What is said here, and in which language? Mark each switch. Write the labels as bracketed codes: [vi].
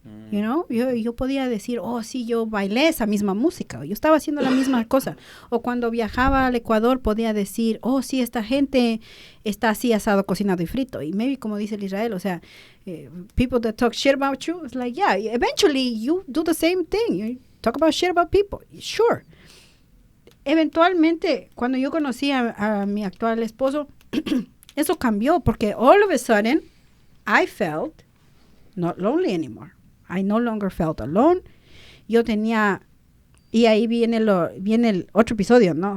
[en] You know, [es] yo podía decir, oh, sí, yo bailé esa misma música, yo estaba haciendo la misma cosa. O cuando viajaba al Ecuador podía decir, oh, sí, esta gente está así asado, cocinado y frito. Y maybe como dice el Israel, o sea, [en] people that talk shit about you, it's like, yeah, eventually you do the same thing. You talk about shit about people. Sure. [es] Eventualmente, cuando yo conocí a mi actual esposo, eso cambió porque [en] all of a sudden I felt not lonely anymore. I no longer felt alone. [es] Yo tenía, y ahí viene el otro episodio, ¿no?